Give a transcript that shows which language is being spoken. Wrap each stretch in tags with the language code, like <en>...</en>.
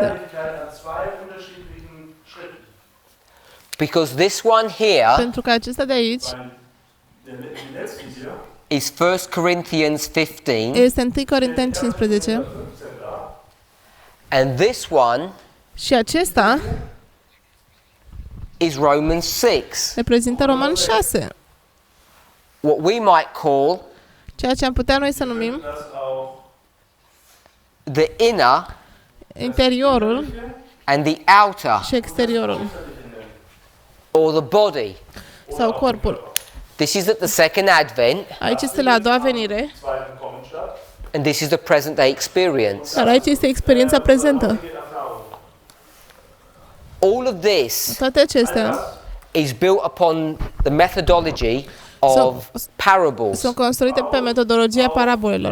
<de>Herrlichkeit an zwei unterschiedlichen Schritten.</de> <en>Because this one here</en> <ro>Pentru că acesta de aici</ro> <de>Die letzte hier,</de> <en>is 1 Corinthians 15,</en> <ro>este 1 Corinteni 15 15</ro> <en>and this one</en> <ro>și acesta</ro> <en>is Romans 6,</en> <ro>reprezintă Roman 6,</ro> <en>what we might call</en> <ro>ceea ce am putea noi să numim</ro> <de>das auch</de> <en>the inner</en> <ro>interiorul</ro> <en>and the outer,</en> <ro>și exteriorul</ro> <en>or the body.</en> <ro>sau corpul.</ro> <en>This is at the second advent,</en> <ro>Aici este la a doua venire,</ro> <de>zweiten Kommen statt.</de> <en>and this is the present day experience.</en> <ro>dar aici este experiența prezentă.</ro> <de>Erfahrung.</de> <en>All of this</en> <ro>Toate acestea</ro> <en>is built upon the methodology of parables.</en> <ro>sunt construite pe metodologia parabolelor.</ro>